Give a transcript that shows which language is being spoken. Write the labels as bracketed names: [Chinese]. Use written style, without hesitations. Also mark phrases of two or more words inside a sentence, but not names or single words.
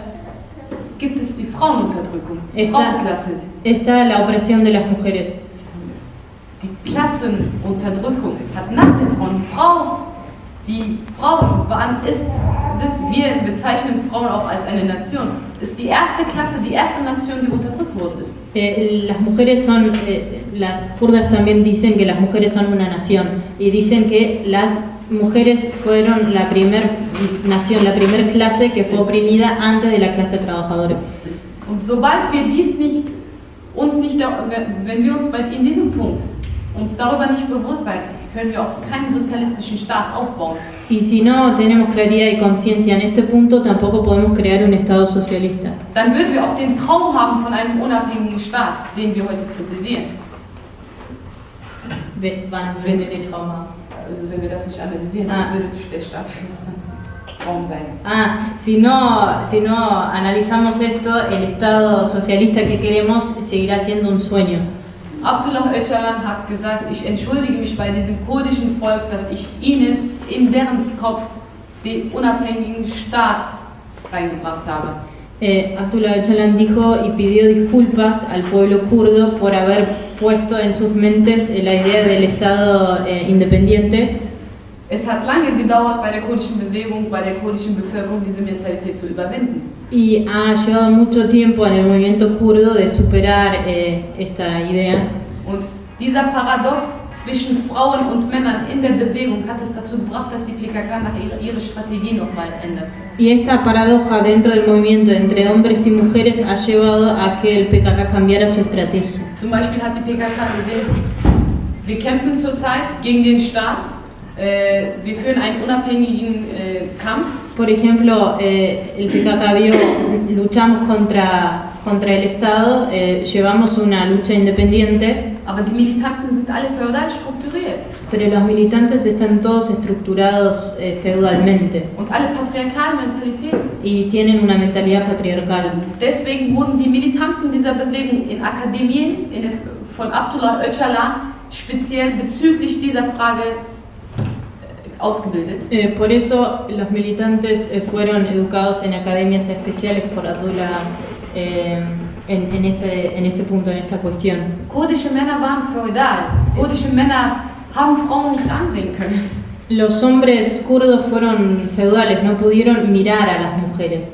[German] gibt es die Frauenunterdrückung, die [Spanish] está, [German] Frauenklasse. [Spanish] está la opresión de las mujeres. [German] Die Klassenunterdrückung hat nach der Frau, die Frauen wir bezeichnen Frauen auch als eine Nation, ist die erste Klasse, die erste Nation, die unterdrückt worden ist. [Spanish] Las mujeres son, las kurdas también dicen que las mujeres son una nación, y dicen que las mujeres fueron la primer nación, la primer clase que fue oprimida antes de la clase trabajadora. [German] Und sobald wir wenn wir uns in diesem Punkt uns darüber nicht bewusst sein, können wir auch keinen sozialistischen Staat aufbauen. [Spanish] Y si no tenemos claridad y conciencia en este punto, tampoco podemos crear un Estado socialista. [German] Dann würden wir auch den Traum haben von einem unabhängigen Staat, den wir heute kritisieren. Wann würden wir den Traum haben? Also wenn wir das nicht analysieren, dann würde der Staat für uns ein Traum sein. [Spanish] Si no analizamos esto, el Estado socialista que queremos seguirá siendo un sueño. [German] Abdullah Öcalan hat gesagt, ich entschuldige mich bei diesem kurdischen Volk, dass ich ihnen in deren Kopf den unabhängigen Staat reingebracht habe. [Spanish] Abdullah Öcalan dijo y pidió disculpas al pueblo kurdo por haber puesto en sus mentes la idea del Estado independiente. [German] Es hat lange gedauert bei der kurdischen Bewegung, bei der kurdischen Bevölkerung, diese Mentalität zu überwinden. [Spanish] Y ha llevado mucho tiempo en el movimiento kurdo de superar esta idea. [German] Und dieser Paradox zwischen Frauen und Männern in der Bewegung hat es dazu gebracht, dass die PKK ihre Strategie nochmal ändert. [Spanish] Y esta paradoja dentro del movimiento entre hombres y mujeres ha llevado a que el PKK cambiara su estrategia. [German] Zum Beispiel hat die PKK gesehen, wir kämpfen zurzeit gegen den Staat. Wir führen einen unabhängigen Kampf. [Spanish] Por ejemplo, el PKK vio, luchamos contra el Estado, llevamos una lucha independiente. [German] Aber die Militanten sind alle feudal strukturiert. [Spanish] Pero los militantes están todos estructurados feudalmente. [German] Und alle patriarchale Mentalität. [Spanish] Y tienen una mentalidad patriarcal. [German] Deswegen wurden die Militanten dieser Bewegung in Akademien von Abdullah Öcalan speziell bezüglich dieser Frage ausgebildet. [Spanish] Por eso los militantes fueron educados en academias especiales por Abdullah en este punto, en esta cuestión. [German] Kurdische Männer waren feudal. Kurdische Männer haben Frauen nicht ansehen können. [Spanish] Los hombres kurdos fueron feudales, no pudieron mirar a las mujeres.